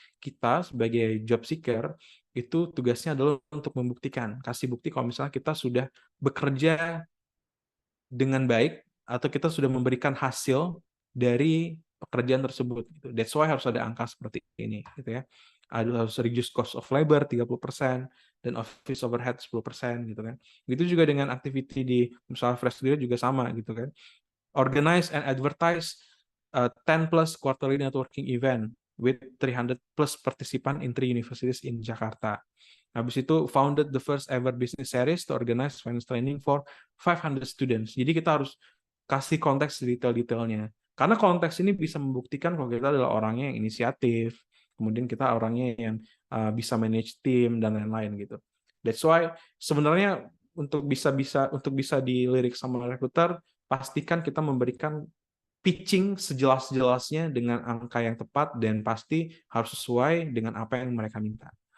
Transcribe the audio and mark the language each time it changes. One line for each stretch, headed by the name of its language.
Indonesian: Kita sebagai job seeker itu tugasnya adalah untuk membuktikan, kasih bukti kalau misalnya kita sudah bekerja dengan baik atau kita sudah memberikan hasil dari pekerjaan tersebut gitu.
English: That's why
Indonesian: harus ada angka seperti ini gitu ya. Harus
English: reduce cost of labor
Indonesian: 30% dan office overhead 10% gitu kan. Begitu juga dengan activity di misalnya fresh graduate juga sama gitu kan.
English: Organize and advertise 10 plus quarterly networking event with 300 plus participant in 3 universities in Jakarta.
Indonesian: Habis itu
English: founded the first ever business series to organize finance training for 500 students.
Indonesian: Jadi kita harus kasih konteks detail-detailnya. Karena konteks ini bisa membuktikan kalau kita adalah orangnya yang inisiatif, kemudian kita orangnya yang bisa manage tim dan lain-lain gitu.
English: That's why
Indonesian: sebenarnya untuk bisa dilirik sama recruiter, pastikan kita memberikan pitching sejelas-jelasnya dengan angka yang tepat dan pasti harus sesuai dengan apa yang mereka minta.